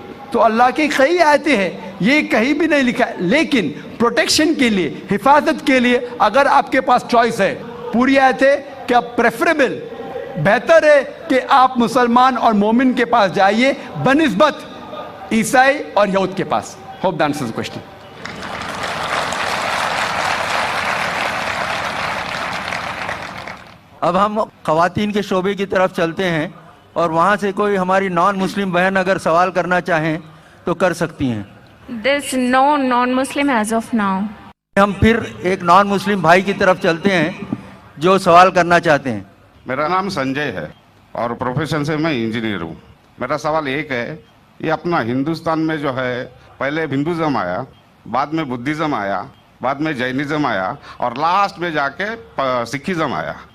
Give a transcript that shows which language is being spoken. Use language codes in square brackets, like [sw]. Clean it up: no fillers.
[ur] تو اللہ کی کئی آیتیں ہیں, یہ کہیں بھی نہیں لکھا ہے, لیکن پروٹیکشن کے لیے, حفاظت کے لیے اگر آپ کے پاس چوائس ہے, پوری آیت ہے کہ پریفریبل, بہتر ہے کہ آپ مسلمان اور مومن کے پاس جائیے بنسبت عیسائی اور یہود کے پاس. [en] Hope that answers the question. [ur] اب ہم خواتین کے شعبے کی طرف چلتے ہیں, اور وہاں سے کوئی ہماری نان مسلم بہن اگر سوال کرنا چاہیں تو کر سکتی ہیں. [en] There's no non-Muslim as of now. [ur] ہم پھر ایک نان مسلم بھائی کی طرف چلتے ہیں جو سوال کرنا چاہتے ہیں. میرا نام سنجے ہے اور پروفیشن سے میں انجینئر ہوں. میرا سوال ایک ہے, یہ اپنا ہندوستان میں جو ہے پہلے ہندوازم آیا, بعد میں بدھزم آیا, بعد میں جینزم آیا, اور لاسٹ میں جا کے سکھزم آیا.